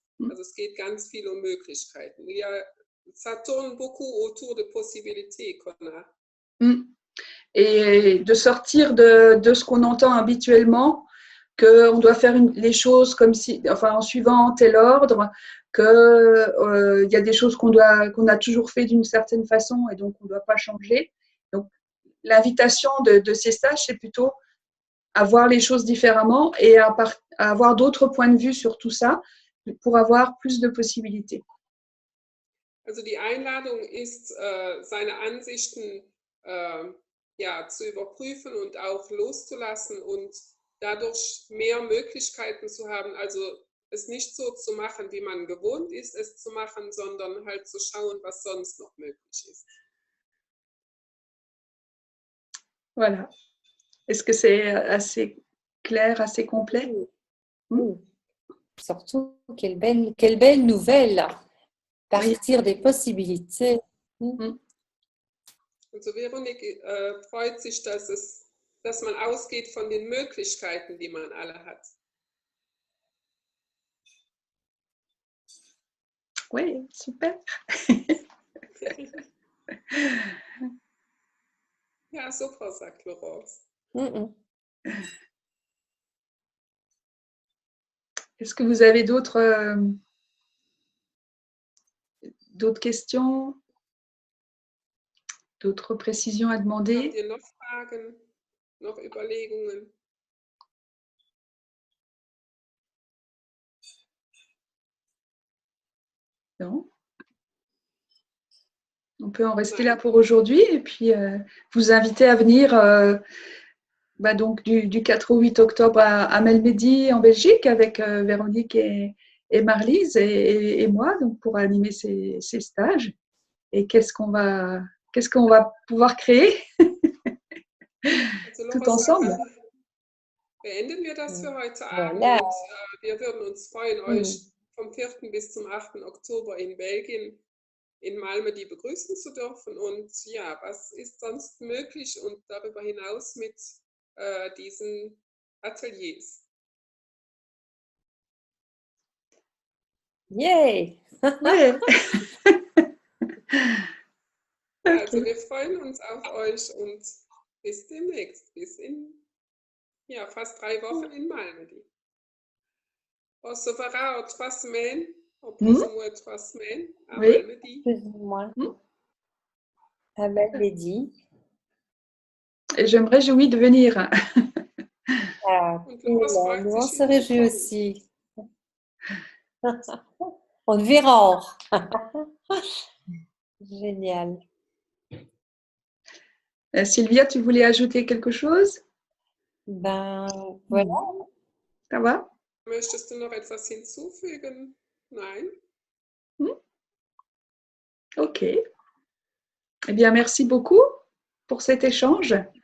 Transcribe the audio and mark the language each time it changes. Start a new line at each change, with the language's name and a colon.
German: Also es geht ganz viel um Möglichkeiten.
French: Ça tourne beaucoup autour de possibilités qu'on a. Et de sortir de ce qu'on entend habituellement, qu'on doit faire les choses comme si, enfin, en suivant tel ordre, qu'il y a des choses qu'on a toujours fait d'une certaine façon et donc on ne doit pas changer. Donc, l'invitation de ces stages, c'est plutôt à voir les choses différemment et à avoir d'autres points de vue sur tout ça pour avoir plus de possibilités.
German: Also die Einladung ist, seine Ansichten zu überprüfen und auch loszulassen und dadurch mehr Möglichkeiten zu haben, also es nicht so zu machen, wie man gewohnt ist, es zu machen, sondern halt zu schauen, was sonst noch möglich ist.
French: Voilà. Est-ce que c'est assez clair, assez complet? Surtout, quelle belle nouvelle! Partir des possibilités.
German: Also Veronique freut sich, dass man ausgeht von den Möglichkeiten, die man alle hat.
French: Oui, super.
German: Ja, super, sagt Laurence.
French: Est-ce que vous avez d'autres questions, d'autres précisions à demander?
German: Habt ihr noch Fragen, noch Überlegungen?
French: Non. On peut en rester là pour aujourd'hui et puis vous inviter à venir donc du 4 au 8 octobre à Melmedi en Belgique avec Véronique et Marlise et moi donc pour animer ces stages. Et qu'est-ce qu'on va pouvoir créer tout ensemble.
German: Beenden wir das für heute Abend und wir würden uns freuen, euch vom 4. bis zum 8. Oktober in Belgien, in Malmedy begrüßen zu dürfen. Und ja, was ist sonst möglich und darüber hinaus mit diesen Ateliers? Yay! Also wir freuen uns auf euch und bis demnächst, bis in fast 3 Wochen in Malmedy.
French: On se verra en 3 semaines, en plus ou moins 3 semaines à Malmedy. Plus ou moins. À Malmedy. Et je me réjouis de venir. Nous, on se réjouit aussi. On verra. Génial. Sylvia, tu voulais ajouter quelque chose? Ben, voilà. Ça va?
German: Möchtest du noch etwas hinzufügen? Nein? Ok.
French: Eh bien, merci beaucoup pour cet échange.